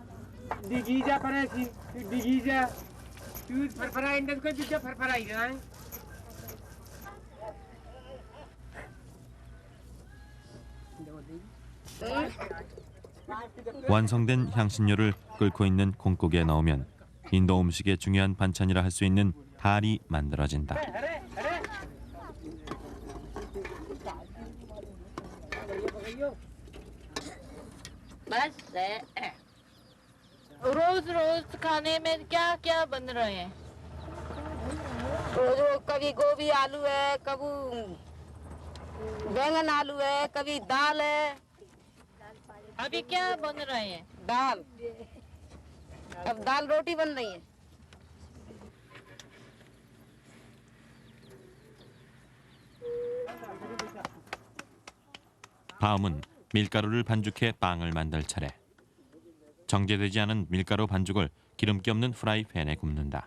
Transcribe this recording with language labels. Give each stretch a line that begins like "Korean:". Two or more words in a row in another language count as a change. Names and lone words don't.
Korean: 완성된 향신료를 끓고 있는 콩국에 넣으면 인도 음식의 중요한 반찬이라 할 수 있는 달이 만들어진다.
Hindi: रोज रोज खाने में क्या क्या बन रहे हैं? रोज कभी गोभी आलू है, कभी बैंगन आलू है, कभी दाल है। अभी क्या बन रहे हैं? दाल। अब दाल रोटी बन रही है।
Korean: 다음은 밀가루를 반죽해 빵을 만들 차례. 정제되지 않은 밀가루 반죽을 기름기 없는 프라이팬에 굽는다.